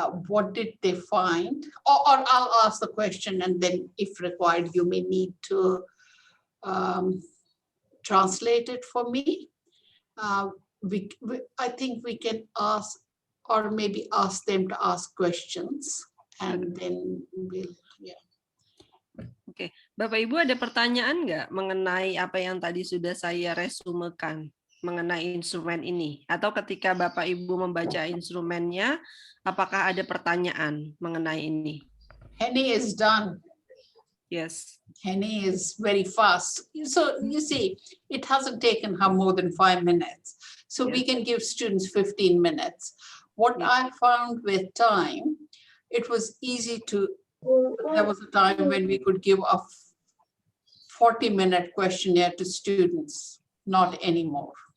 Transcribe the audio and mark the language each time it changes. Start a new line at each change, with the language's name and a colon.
English: What did they find? Or I'll ask the question, and then if required, you may need to translate it for me. I think we can ask, or maybe ask them to ask questions, and then we'll, yeah.
Indonesian: Oke, Bapak Ibu ada pertanyaan nggak mengenai apa yang tadi sudah saya resumekan mengenai instrumen ini? Atau ketika Bapak Ibu membaca instrumennya, apakah ada pertanyaan mengenai ini?
English: Henny is done. Yes. Henny is very fast. So you see, it hasn't taken her more than 5 minutes. So we can give students 15 minutes. What I found with time, it was easy to, there was a time when we could give a 40-minute questionnaire to students, not anymore.